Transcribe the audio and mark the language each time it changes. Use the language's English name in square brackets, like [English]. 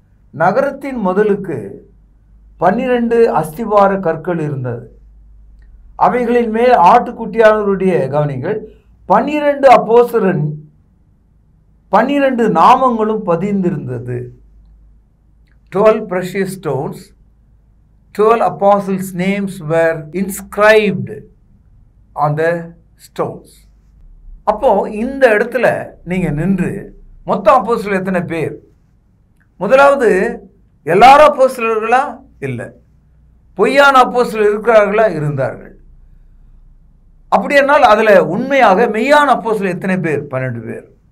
[Tamil] நகரத்தின் முதலுக்கு 12 அஸ்திவார கற்கள் இருந்தது. அவைகளின் மேல் ஆட்டுக்குட்டியானவருடைய கவனிங்கள் 12 அப்போஸ்தலரின் 12 நாமங்களும் பதிந்திருந்தது. [English] 12 precious stones, 12 apostles' names were inscribed on the stones. [Tamil] அப்போ இந்த இடத்துல நீங்க நின்று மொத்தம் அப்போஸ்தலர் எத்தனை பேர்? முதலாவது, எல்லாரும் அப்போஸ்தலர்களா? இல்லை. பொய்யான அப்போஸ்தலர் இருக்கிறார்களா? இருந்தார்கள். அப்படியானால் அதில் உண்மையாக மெய்யான அப்போஸ்தலர் எத்தனை பேர்? 12 பேர்.